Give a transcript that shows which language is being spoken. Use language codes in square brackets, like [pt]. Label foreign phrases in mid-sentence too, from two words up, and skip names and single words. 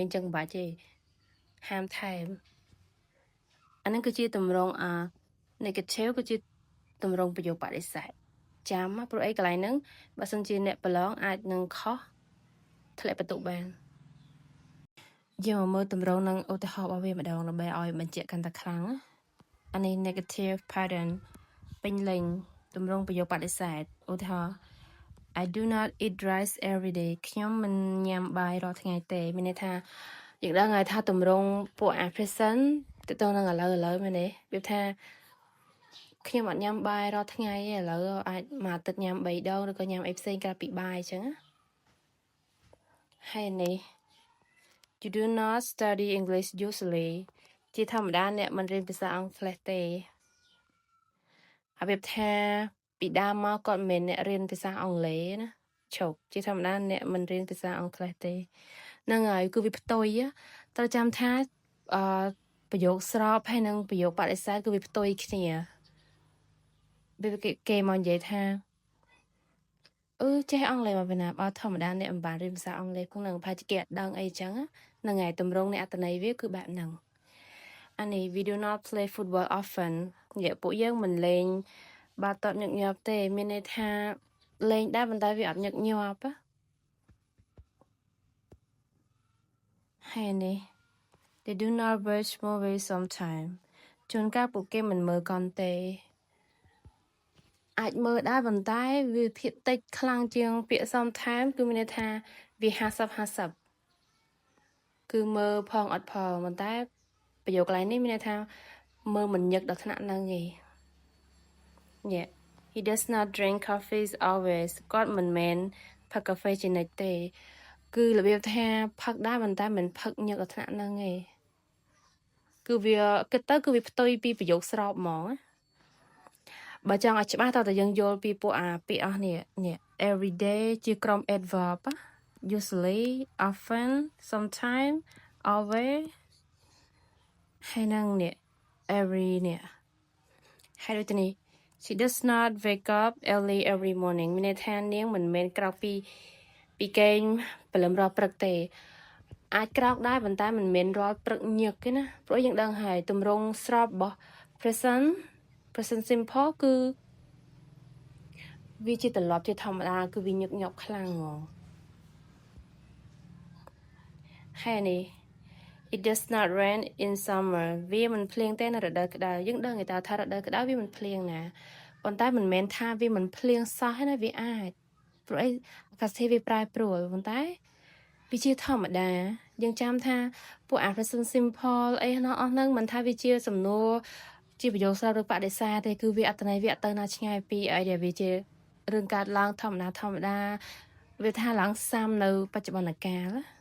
[km] ញ្ចឹងមិនបាច់ទេហាម time អានឹងគឺជាទម្រង់negative គឺជាទម្រង់ប្រយោគបដិសេធចាំព្រោះអីកន្លែងហ្នឹងបើសិនជាអ្នកប្រឡងអាចនឹងខុសធ្លាក់បន្ទុក បានយើងមកមើលទម្រង់នឹងឧទាហរណ៍របស់វាម្ដងដើម្បីឲ្យបញ្ជាក់កាន់តែខ្លាំងអានេះ [en] negative pattern [km] ពេញលេញទម្រង់ប្រយោគប ដិសេធឧទាហរណ៍ [en] I do not eat rice every day [km] ខ្ញុំមិនញ៉ាំបាយរាល់ថ្ងៃទេមានន័យថាយើងដឹងហើយថាទម្រង់ពួក present ទៅទៅនឹងឥឡូវមែនទេវាថាខ្ញុំអត់ញ៉ាំបាយរាល់ថ្ងៃទេឥឡូវអាចមួយអាទិត្យញ៉ាំ3ដងឬក៏ញ៉ាំអីផ្សេងក្រៅពីបាយអញ្ចឹងហើយនេះ [en] You do not study English usually [km] ជាធម្មតាអ្នកមិនរៀនភាសាអង់គ្លេសទេ ហើយវាថាពីដើមមកគាត់មិនមែនអ្នករៀនភាសាអង់គ្លេសណាឈប់ជាធម្មតាអ្នកមិនរៀនភាសាអង់គ្លេសទេហ្នឹងហើយគឺវាផ្ទុយត្រូវចាំថាប្រយោគស្របហើយនឹងប្រយោគបដិសេធគឺវាផ្ទុយគ្នាវាគេមកនិយាយថា ចេះអង់គ្លេសមកពីណាបើធម្មតាអ្នកមិនបានរៀនភាសាអង់គ្លេសផងនឹងប្រហែលជាគេអត់ដឹងអីចឹងហ្នឹងហើយទម្រង់នៃអត្ថន័យវាគឺបែបហ្នឹងអានេះ [en] we do not play football often [km] និយាយពួកយើងមិនលេងបាល់ទាត់ញឹកញាប់ទេមានន័យថាលេងដែរប៉ុន្តែវាអត់ញឹកញាប់ ហើយនេះ [en] they do not watch movies sometimes [km] ជួនកាលពួកគេមិនមើលកុនទេអាចមើលដែរប៉ុន្តែវាភាគតិចខ្លាំងជាងពាក្យ sometimes គឺមានន័យថាវា50-50គឺមើលផងអត់ផងប៉ុ ន្តែប្រយោគកន្លែងនេះមានន័យថាមើលមិនញឹកដល់ថ្នាក់ហ្នឹងទេ [en] Yeah he does not drink coffee always [km] គាត់មិនមែនផឹកកាហ្វេជានិច្ចទេគឺរបៀបថា ផឹកដែរប៉ុន្តែមិនផឹកញឹកដល់ថ្នាក់ហ្នឹងទេគឺវាគិតទៅគឺវាផ្ទុយពីប្រយោគស្របហ្មងបើចង់ ឲ្យច្បាស់តើយើងយល់ពីពួកពាក្យអស់នេះ [en] every day [km] ជាក្រុម [en] adverb usually often sometimes always [km] ហើយនឹងនេះ every នេះហើយដូចនេះ [en] she does not wake up early every morning [km] មានន័យថានាងមិនមែនក្រោកពីគេងព្រលឹមរាល់ព្រឹកទេអាចក្រោកដែរប៉ុន្តែមិនមែនរាល់ព្រឹកញឹកទេណាព្រោះយើងដឹងហើយទម្រង់ស្របរបស់ [en] present simple [km] គឺ វាជាទម្លាប់ជាធម្មតាគឺវាញឹកញាប់ខ្លាំងហ្មងហើយនេះ [en] It does not rain in summer [km] វាមិន ភ្លៀងទេនៅរដូវក្តៅយើងដឹងតែថារដូវក្តៅវាមិនភ្លៀងណាប៉ុន្តែមិនមែនថាវាមិនភ្លៀងសោះទេណាវាអាចព្រោះអីអាកាសធាតុវាប្រែប្រួលប៉ុន្តែវាជាធម្មតាយើងចាំថាពួក [en] present simple [km] អីនោះអស់ហ្នឹងមិនថាវាជាសំណួរជាប្រយោគស្របឬបដិសេធទេគឺវាអត្ថន័យវាអត់ទៅណាឆ្ងាយពីអីដែលវាជារឿងកើតឡើងធម្មតាវាថាឡើងសាមនៅបច្ចុប្បន្នកាល